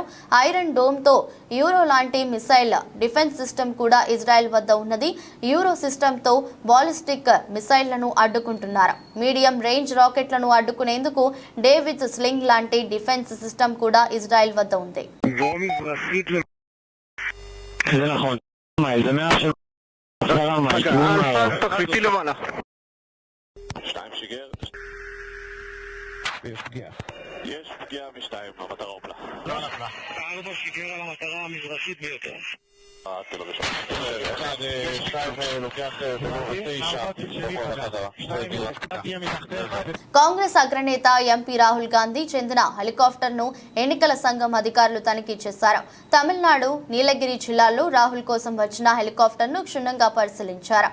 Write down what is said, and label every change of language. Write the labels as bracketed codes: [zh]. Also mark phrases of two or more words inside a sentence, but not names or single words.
[te] ఐరన్ డోమ్తో యూరో లాంటి [en] missile defense system [te] కూడా ఇజ్రాయెల్ వద్ద ఉన్నది. యూరో సిస్టమ్తో [en] ballistic missiles [te] అడ్డుకుంటున్నారు. [en] medium range rockets [te] అడ్డుకునేందుకు డేవిడ్ స్లింగ్ లాంటి [en] defense system [te] కూడా ఇజ్రాయెల్ వద్ద ఉంది. [he] יש פגיעה משתיים, המטרה הופלה. לא נפלה. 4 שיגר על המטרה המזרחית ביותר. [te] కాంగ్రెస్ అగ్రనేత ఎంపీ రాహుల్ గాంధీ చెందిన హెలికాప్టర్ ను ఎన్నికల సంఘం అధికారులు తనిఖీ చేశారు. తమిళనాడు నీలగిరి జిల్లాలో రాహుల్ కోసం వచ్చిన హెలికాప్టర్ ను క్షుణ్ణంగా పరిశీలించారు.